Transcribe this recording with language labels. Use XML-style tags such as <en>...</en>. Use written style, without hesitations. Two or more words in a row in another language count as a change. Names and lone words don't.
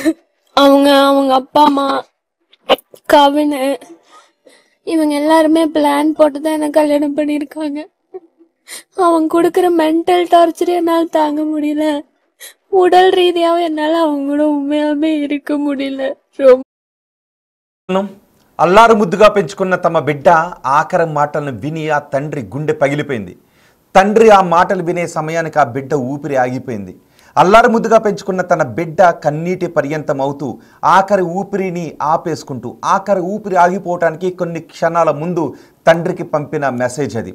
<ta>அவங்க அப்பா அம்மா, கவின், இவங்க எல்லாருமே பிளான் போட்டுதான் என்ன கல்யாணம் பண்ணிருக்காங்க. அவங்க கொடுக்கற</ta> <en>mental torture</en> <ta>என்னால் தாங்க முடியல. உடல் ரீதியாகவும் என்னால அவங்க கூட உண்மையாலுமே இருக்க முடியல.</ta> <te>అల్లారు ముద్దుగా పెంచుకున్న తమ బిడ్డ ఆఖరి మాటలను విని ఆ తండ్రి గుండె పగిలిపోయింది. తండ్రి ఆ మాటలు వినే సమయానికి ఆ బిడ్డ ఊపిరి ఆగిపోయింది. అల్లారు ముద్దుగా పెంచుకున్న తన బిడ్డ కన్నీటి పర్యంతం అవుతూ ఆఖరి ఊపిరిని ఆపేసుకుంటూ, ఆఖరి ఊపిరి ఆగిపోవటానికి కొన్ని క్షణాల ముందు తండ్రికి పంపిన మెసేజ్ అది.</te>